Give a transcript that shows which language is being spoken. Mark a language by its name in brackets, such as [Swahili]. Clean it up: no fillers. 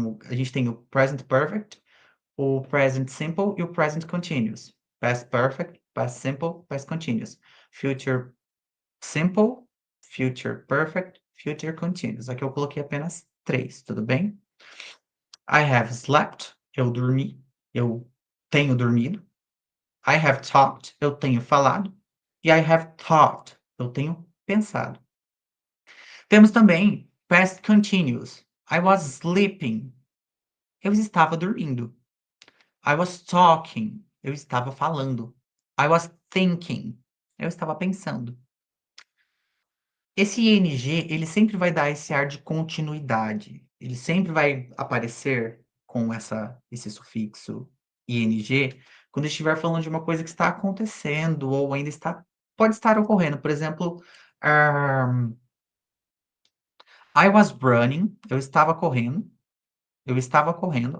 [Portuguese] A gente tem o present perfect, o present simple e o present continuous. [English] Past perfect, past simple, past continuous. Future simple, future perfect, future continuous. [Portuguese] Aqui eu coloquei apenas 3, tudo bem? [English] I have slept. [Portuguese] Eu dormi. Eu tenho dormido. [English] I have talked, [Portuguese] eu tenho falado, e [English] I have thought, [Portuguese] eu tenho pensado. Temos também past continuous. [English] I was sleeping, [Portuguese] eu estava dormindo. [English] I was talking, [Portuguese] eu estava falando. [English] I was thinking, [Portuguese] eu estava pensando. Esse ing, ele sempre vai dar esse ar de continuidade. Ele sempre vai aparecer com esse sufixo ing quando estiver falando de uma coisa que está acontecendo ou ainda pode estar ocorrendo. Por exemplo, [English] I was running, [Portuguese] eu estava correndo. Eu estava correndo.